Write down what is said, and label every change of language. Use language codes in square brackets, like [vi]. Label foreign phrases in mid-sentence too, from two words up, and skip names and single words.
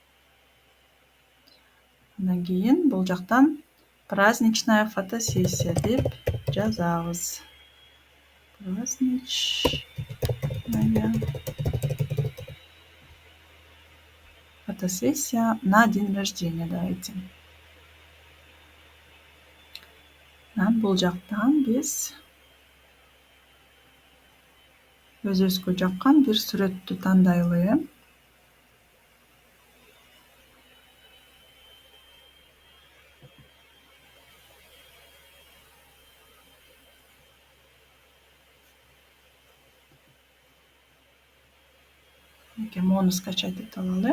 [ky] Андан кийин бул жактан [ru] праздничная фотосессия [ky] деп жазабыз. [ru] Праздничная фотосессия на день рождения, давайте. [ky] Бул жактан биз өзүбүзгө жаккан бир сүрөттү тандайлы. Мону скачать этип алалы.